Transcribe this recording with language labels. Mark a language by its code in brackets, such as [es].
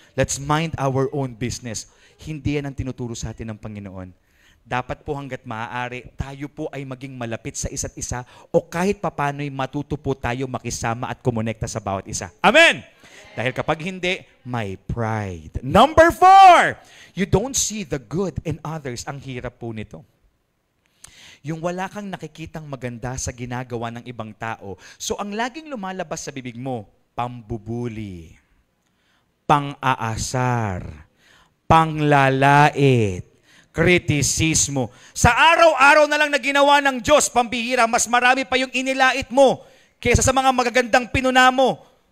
[en] Let's mind our own business. [tl] Hindi yan ang tinuturo sa atin ng Panginoon. Dapat po hanggat maaari, tayo po ay maging malapit sa isa't isa o kahit papano'y matuto po tayo makisama at kumonekta sa bawat isa. Amen! Dahil kapag hindi, may pride. [en] Number 4, you don't see the good in others. [tl] Ang hirap po nito. Yung wala kang nakikitang maganda sa ginagawa ng ibang tao. So ang laging lumalabas sa bibig mo, pambubuli, pang-aasar, panglalait, kritisismo. Sa araw-araw na lang na ginawa ng Diyos, pambihira, mas marami pa yung inilait mo kaysa sa mga magagandang pinuna mo.